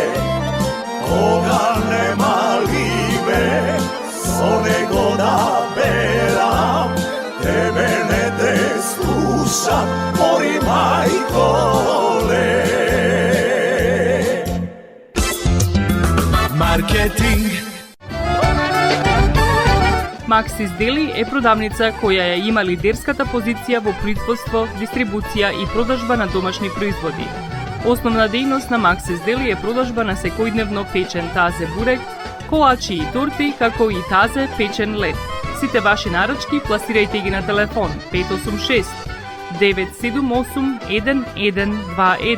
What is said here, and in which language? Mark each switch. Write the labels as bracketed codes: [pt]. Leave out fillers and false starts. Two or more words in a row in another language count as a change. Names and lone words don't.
[mk] Koga nema libe, so nego da beram, tebe ne te slušam, mori majkole. Marketing. Maxis Deli е продавница која ја има лидерската позиција во производство, дистрибуција и продажба на домашни производи. Основна дејност на Maxis Deli е продажба на секојдневно печен тазе бурек, колачи и торти, како и тазе печен лед. Сите ваши нарачки пласирајте ги на телефон 586 978 1121.